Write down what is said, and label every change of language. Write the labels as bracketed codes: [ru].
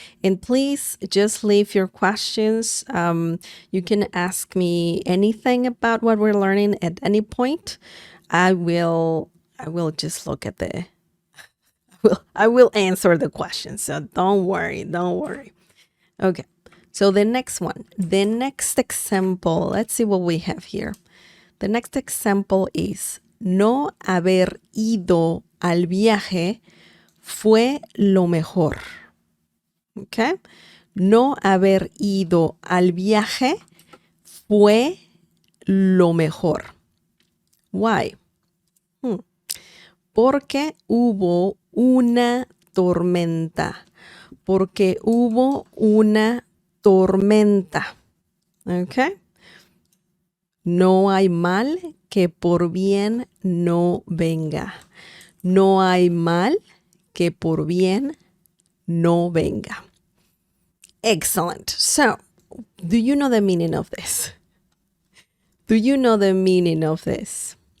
[en] And please just leave your questions. You can ask me anything about what we're learning at any point. I will just look at I will answer the question. So don't worry. Okay. So the next example, let's see what we have here. The next example is [es] no haber ido al viaje fue lo mejor. Okay? No haber ido al viaje fue lo mejor. Why? Porque hubo una tormenta. Porque hubo una tormenta. Okay? No hay mal que por bien no venga. No hay mal que por bien no venga. [en] Excellent. So, do you know the meaning of this? Do you know the meaning of this?